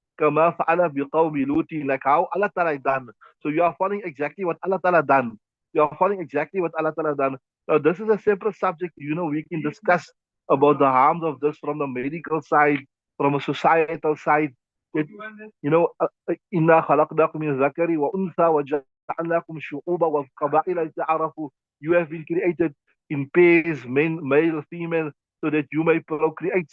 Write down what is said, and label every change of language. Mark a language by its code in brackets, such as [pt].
[ar] كما فعل بقوم لوط, [en] like how Allah Ta'ala done. [ar] So you are following exactly what Allah Ta'ala done. [en] You are following exactly what Allah Ta'ala done. Now this is a separate subject. We can discuss about the harms of this from the medical side, from a societal side. [ar] That, إنا خلقناكم من ذكر وأنثى وجعلناكم شعوبا وقبائل لتعارفوا. [en] You have been created in pairs, male, female, so that you may procreate.